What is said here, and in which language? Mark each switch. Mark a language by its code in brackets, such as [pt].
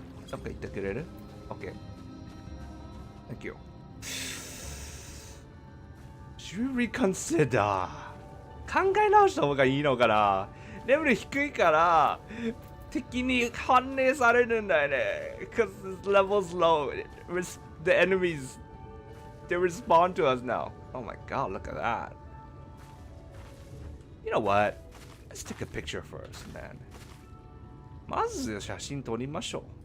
[ja] どっか行ってくれる ?Okay. [en] Thank you. Should we reconsider? [ja] 考え直した方がいいのかな。レベル低いから敵に反映されるんだよね。 [en] Because this level's low. The enemies... They respond to us now. Oh my god, look at that. You know what? Let's take a picture first, man. [ja] まず写真撮りましょう。